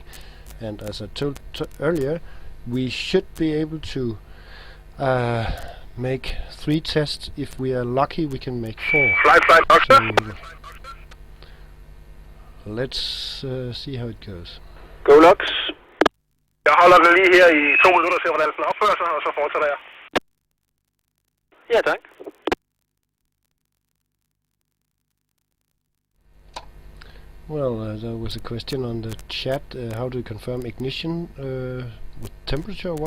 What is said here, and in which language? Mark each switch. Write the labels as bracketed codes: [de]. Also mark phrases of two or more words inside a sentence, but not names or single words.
[en] And as I told earlier, we should be able to make 3 tests. If we are lucky, we can make 4. Flight, Oxford. So let's see how it goes. Go LOX. [da] Jeg holder den lige her i 2 minutter, ser hvordan den opfører sig, og så fortsætter jeg. Ja, tak. [en] Well, there was a question on the chat, how do you confirm ignition with temperature or what?